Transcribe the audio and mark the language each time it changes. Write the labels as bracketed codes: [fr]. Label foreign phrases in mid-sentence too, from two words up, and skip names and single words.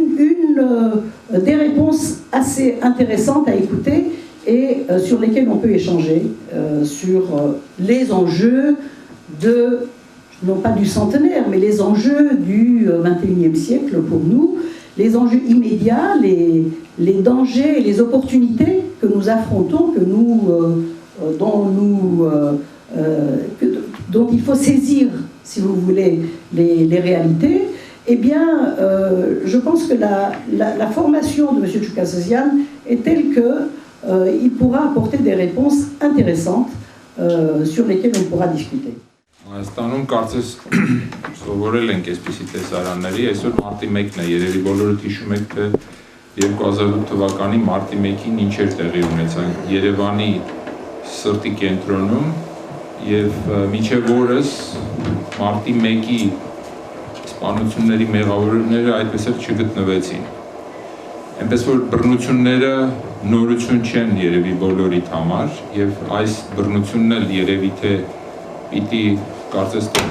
[fr] des réponses assez intéressantes à écouter et sur lesquelles on peut échanger sur les enjeux non pas du centenaire, mais les enjeux du XXIe siècle pour nous, les enjeux immédiats, les dangers et les opportunités que nous affrontons, dont il faut saisir, si vous voulez, les réalités. Eh bien, je pense que la formation de M. Chukasazyan est telle qu'il pourra apporter des réponses intéressantes sur lesquelles on pourra discuter. [hy] Հայաստանում կարծես սովորել ենք այսպիսի տեսարանների, այսօր մարտի 1-ն է, երևի բոլորդ հիշում եք, թե 2008 թվականի մարտի 1-ին ինչ էր տեղի ունեցան Երևանի սրտի կենտրոնում եւ մինչեւ օրս մարտի 1-ի սպանությունների մեղավորները այդպես էլ չգտնվեցին։ Այնպես որ բռնությունները նորություն չեն երևի բոլորիդ համար եւ այս բռնությունն էլ երևի թե պիտի կարծես